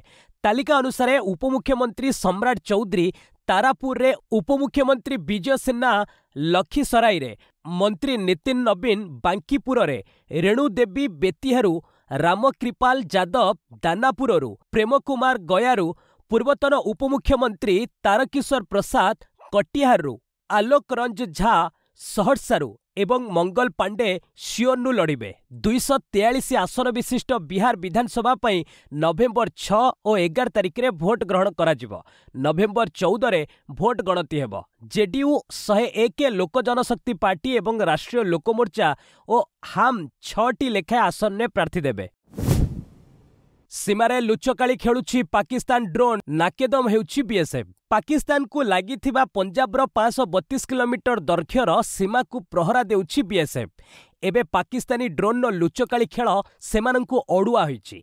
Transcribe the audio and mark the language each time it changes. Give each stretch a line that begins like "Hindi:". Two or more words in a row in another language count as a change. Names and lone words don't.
Odia: ତାଲିକା ଅନୁସାର ଉପମୁଖ୍ୟମନ୍ତ୍ରୀ ସମ୍ରାଟ ଚୌଧରୀ ତାରାପୁର ରେ, ଉପମୁଖ୍ୟମନ୍ତ୍ରୀ ବିଜୟ ସିନ୍ହା ଲଖୀସରାଇ ରେ, ମନ୍ତ୍ରୀ ନିତିନ ନବୀନ ବାଙ୍କୀପୁର ରେ, ରେଣୁ ଦେବୀ ବେତିହାରୁ, ରାମକୃପାଲ ଯାଦବ ଦାନାପୁରରୁ, ପ୍ରେମ କୁମାର ଗୟାରୁ, ପୂର୍ବତନ ଉପମୁଖ୍ୟମନ୍ତ୍ରୀ ତାରକିଶୋର ପ୍ରସାଦ କଟିହାରୁ, ଆଲୋକ ରଞ୍ଜ ଝା ସହରସାରୁ ଏବଂ ମଙ୍ଗଳ ପାଣ୍ଡେ ଶିୟୋରନୁ ଲଢ଼ିବେ। 243 ଆସନ ବିଶିଷ୍ଟ ବିହାର ବିଧାନସଭା ପଇ ନଭେମ୍ବର 6 ଔର 11 ତାରିଖ ରେ ଭୋଟ ଗ୍ରହଣ କରାଯିବୋ। ନଭେମ୍ବର 14 ରେ ଭୋଟ ଗଣତି ହେବୋ। ଜେଡିୟୁ 101 ଲୋକ ଜନଶକ୍ତି ପାର୍ଟି ଏବଂ ରାଷ୍ଟ୍ରୀୟ ଲୋକମୋର୍ଚ୍ଚା ଔର ହାମ 6ଟି ଲେଖା ଆସନ ନେ ପ୍ରାର୍ଥୀ ଦେବେ। ସୀମାରେ ଲୁଚକାଳି ଖେଳୁଛି ପାକିସ୍ତାନ ଡ୍ରୋନ, ନାକେଦମ ହେଉଛି ବିଏସଏଫ। ପାକିସ୍ତାନ କୋ ଲାଗିଥିବା ପଞ୍ଜାବର 532 କିଲୋମିଟର ଦୈର୍ଘ୍ୟର ସୀମା କୋ ପ୍ରହରା ଦେଉଛି ବିଏସଏଫ। ଏବେ ପାକିସ୍ତାନୀ ଡ୍ରୋନ ନୋ ଲୁଚକାଳି ଖେଳ ସେମାନଙ୍କୁ ଅଡୁଆ ହୋଇଛି।